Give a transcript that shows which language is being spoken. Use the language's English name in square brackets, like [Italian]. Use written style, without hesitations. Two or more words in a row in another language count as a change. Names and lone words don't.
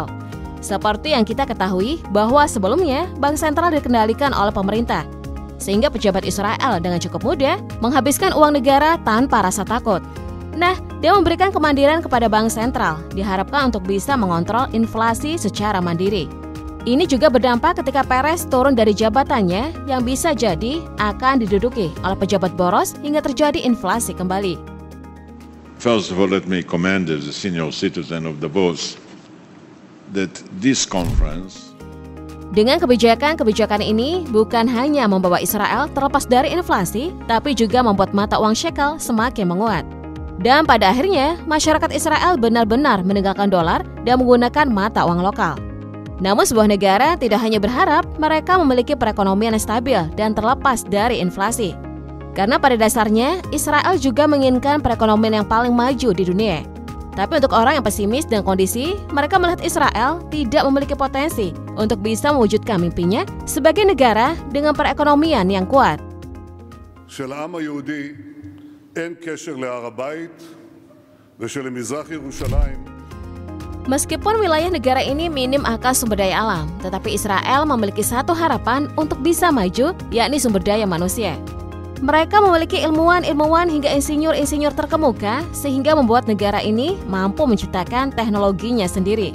[Indonesian] Seperti yang kita ketahui bahwa sebelumnya Bank Sentral dikendalikan oleh pemerintah, sehingga pejabat Israel dengan cukup mudah menghabiskan uang negara tanpa rasa takut. Nah, dia memberikan kemandirian kepada Bank Sentral, diharapkan untuk bisa mengontrol inflasi secara mandiri. Ini juga berdampak ketika Peres turun dari jabatannya yang bisa jadi akan diduduki oleh pejabat boros hingga terjadi inflasi kembali. [English] First of all, let me commend as a senior citizen of Davos that this conference [Indonesian] dengan kebijakan ini bukan hanya membawa Israel terlepas dari inflasi, tapi juga membuat mata uang shekel semakin menguat. Dan pada akhirnya, masyarakat Israel benar-benar meninggalkan dolar dan menggunakan mata uang lokal. Namun sebuah negara tidak hanya berharap mereka memiliki perekonomian yang stabil dan terlepas dari inflasi. Karena pada dasarnya, Israel juga menginginkan perekonomian yang paling maju di dunia. Tapi untuk orang yang pesimis dengan kondisi, mereka melihat Israel tidak memiliki potensi untuk bisa mewujudkan mimpinya sebagai negara dengan perekonomian yang kuat. [Hebrew] של העם היהודי אין קשר להר הבית ושלמזרח ירושלים. [Indonesian] Meskipun wilayah negara ini minim akan sumber daya alam, tetapi Israel memiliki satu harapan untuk bisa maju, yakni sumber daya manusia. Mereka memiliki ilmuwan hingga insinyur-insinyur terkemuka sehingga membuat negara ini mampu menciptakan teknologinya sendiri.